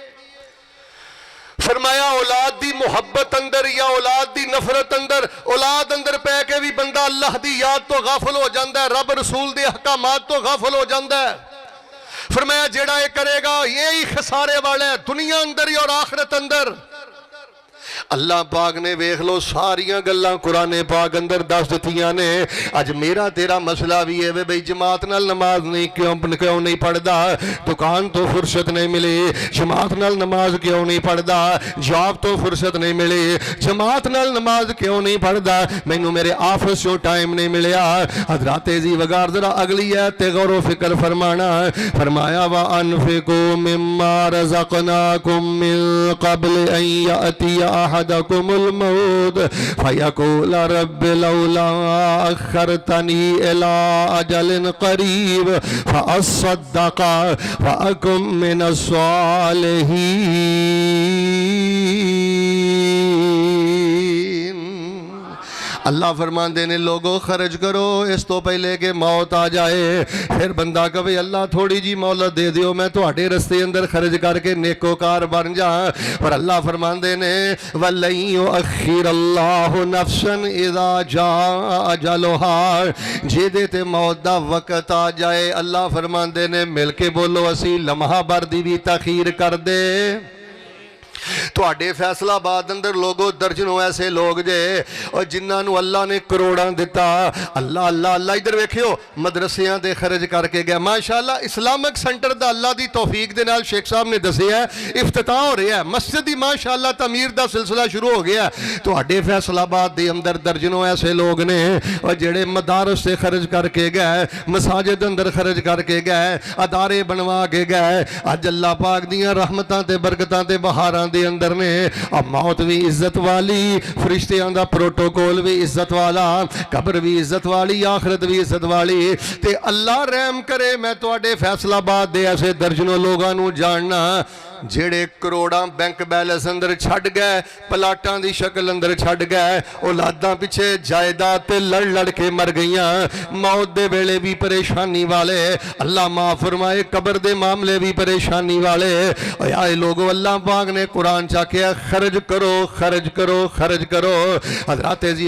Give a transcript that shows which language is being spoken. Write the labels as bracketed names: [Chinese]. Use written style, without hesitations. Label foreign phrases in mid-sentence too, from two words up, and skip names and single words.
[Punjabi] فرمایا اولاد دی محبت اندر یا اولاد دی نفرت اندر، اولاد اندر پہ کے بھی بندہ اللہ دی یاد تو غافل ہو جاندہ ہے، رب رسول دے احکامات تو غافل ہو جاندہ ہے۔ فرمایا جیڑا یہ کرے گا یہی خسارے والے ہیں، دنیا اندر ہی اور آخرت اندر۔ اللہ پاک نے ویکھ لو ساریاں گلاں قرآن پاک اندر دس دتیاں نے اج میرا تیرا مسئلہ بھی ہے بھئی جماعت نال نماز نہیں کیوں نہیں پڑھدا دکان تو فرصت نہیں ملی جماعت نال نماز کیوں نہیں پڑھدا جاب تو فرصت نہیں ملی جماعت نال نماز کیوں نہیں پڑھدا مینوں میرے آفس چوں ٹائم نہیں ملیا حضرات زی وگار ذرا اگلی آیت تے غور و فکر فرمانا فرمایا [Arabic] وَأَنفِقُوا مِمَّا رَزَقْنَاكُم مِّن قَبْلِ أَن يَأْتِيَ أَحَدَكُمُ الْمَوْتُ فَيَقُولَ رَبِّ لَوْلَا أَخَّرْتَنِي إِلَىٰ أَجَلٍ قَرِيبٍ فَأَصَّدَّقَ وَأَكُن مِّنَ [Punjabi] الصَّالِحِينَ اللہ فرماندے نے لوگوں خرچ کرو اس تو پہلے کہ موت آ جائے پھر بندہ کہے اللہ تھوڑی جی مہلت دے دیو میں تہاڈے رستے اندر خرچ کر کے نیکوکار بن جا پر اللہ فرماندے نے [Arabic] وَلَن يُؤَخِّرَ اللَّهُ نَفْسًا إِذَا جَاءَ أَجَلُهَا [Punjabi] جے تے موت دا وقت آ جائے اللہ فرماندے نے مل کے بولو اسی لمحہ بھر دی بھی تاخیر کر دے تواڈے فیصلہ آباد اندر لوگوں درجنوں ایسے لوگ جے اور جنہاں نو اللہ نے کروڑاں دیتا اللہ اللہ اللہ ادھر ویکھیو مدرسیاں دے خرچ کر کے گیا ماشاءاللہ [English] Islamic Centre [Punjabi] دا اللہ دی توفیق دے نال شیخ صاحب نے دسیا ہے افتتاح ہو رہا ہے مسجد دی ماشاءاللہ تعمیر دا سلسلہ شروع ہو گیا ہے تواڈے فیصلہ آباد دے اندر درجنوں ایسے لوگ نے اور جڑے مدارس سے خرچ کر کے گئے مساجد اندر خرچ کر کے گئے ادارے بنوا کے گئے اج اللہ پاک دیاں رحمتاں تے برکتاں تے بہاراں دے اندر نے اب موت بھی عزت والی فرشتیاں دا پروٹوکول بھی عزت والا قبر بھی عزت والی آخرت بھی عزت والی تے اللہ رحم کرے میں تواڈے فیصلہ آباد دے ایسے درجنوں لوگاں نو جاننا جڑے کروڑاں بینک بیلنس اندر چھڑ گئے پلاٹاں دی شکل اندر چھڑ گئے اولاداں پیچھے جائیداد تے لڑ لڑ کے مر گئیاں موت دے ویلے بھی پریشانی والے اللہ معاف فرمائے قبر دے معاملے بھی پریشانی والے اے لوگو اللہ پاک نے قرآن چاکیا خرج کرو خرج کرو خرج کرو حضرات عزیز